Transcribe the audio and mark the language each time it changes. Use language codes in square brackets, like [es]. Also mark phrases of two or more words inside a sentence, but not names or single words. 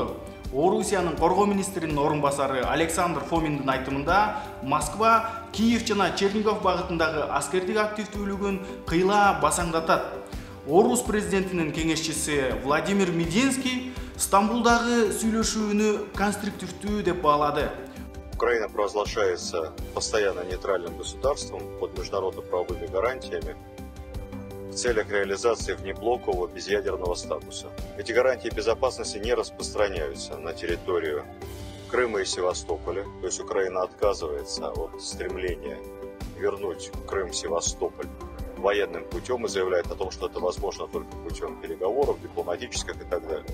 [ky] Орусиянын коргоо министринин орун басары Александр Фоминдин айтымында Москва, Киев жана Чернигов багытындагы аскердик активдүүлүгүн кыйла басаңдатат. Орус президентинин кеңешчиси Владимир Мединский Стамбулдагы сүйлөшүүнү конструктивдүү деп баалады. [ru] Украина провозглашается постоянно нейтральным государством под международно-правовыми гарантиями в целях реализации внеблокового безъядерного статуса. Эти гарантии безопасности не распространяются на территорию Крыма и Севастополя, то есть Украина отказывается от стремления вернуть Крым, Севастополь военным путем и заявляет о том, что это возможно только путем переговоров, дипломатических и так далее.